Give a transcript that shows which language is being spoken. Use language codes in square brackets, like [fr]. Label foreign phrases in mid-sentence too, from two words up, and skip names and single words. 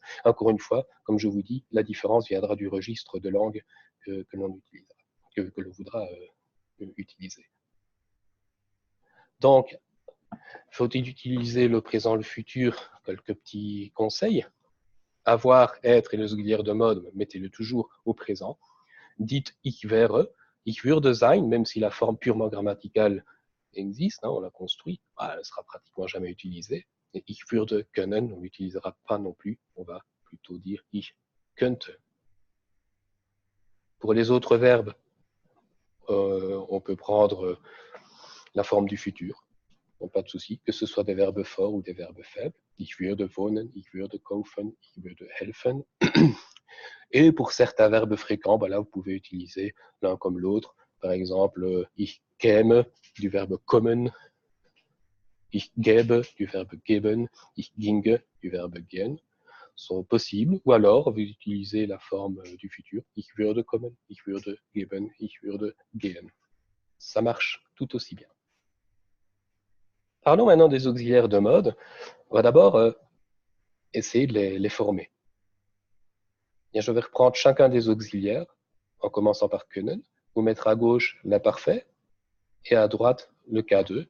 [fr] Encore une fois, comme je vous dis, la différence viendra du registre de langue que l'on utilisera, que l'on voudra utiliser. Donc, faut-il utiliser le présent, le futur? Quelques petits conseils. Avoir, être et les auxiliaires de mode, mettez-le toujours au présent. [de] Dites ich wäre, ich würde sein, [fr] même si la forme purement grammaticale existe, on l'a construit, elle ne sera pratiquement jamais utilisée. [de] Et ich würde können, [fr] on n'utilisera pas non plus, on va plutôt dire [de] ich könnte. [fr] Pour les autres verbes, on peut prendre la forme du futur, donc pas de souci, que ce soit des verbes forts ou des verbes faibles. [de] Ich würde wohnen, ich würde kaufen, ich würde helfen. [fr] Et pour certains verbes fréquents, là, vous pouvez utiliser l'un comme l'autre. Par exemple, [de] ich käme [fr] du verbe [de] kommen, ich gäbe [fr] du verbe [de] geben, ich ginge [fr] du verbe [de] gehen [fr] sont possibles. Ou alors, vous utilisez la forme du futur. [de] Ich würde kommen, ich würde geben, ich würde gehen. [fr] Ça marche tout aussi bien. Parlons maintenant des auxiliaires de mode. On va d'abord essayer de les former. Bien, je vais reprendre chacun des auxiliaires, en commençant par können, vous mettre à gauche l'imparfait et à droite le K2.